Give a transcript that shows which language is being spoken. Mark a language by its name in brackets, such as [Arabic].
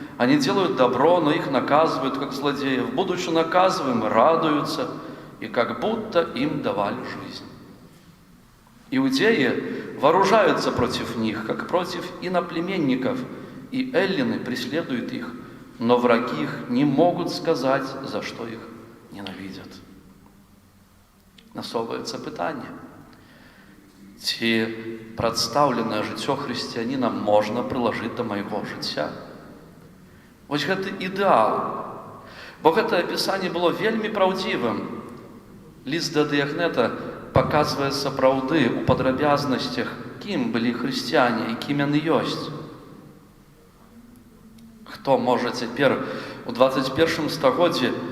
[Russian] Они делают добро, но их наказывают, как злодеев. Будучи наказываемы, радуются, и как будто им давали жизнь. Иудеи вооружаются против них, как против иноплеменников, и эллины преследуют их, но враги их не могут сказать, за что их ненавидят. [Ukrainian] Насовується питання. Ці представлене життя християнина можна приложити до моєго життя? [Belarusian] Ось гэта ідэал. Бо гэтае апісанне было вельмі праўдзівым. Ліст да Дыягнета паказвае сапраўды ў падрабязнасцях, кім былі хрысціяне і кім яны ёсць. Хто можа цяпер у 21 стагоддзі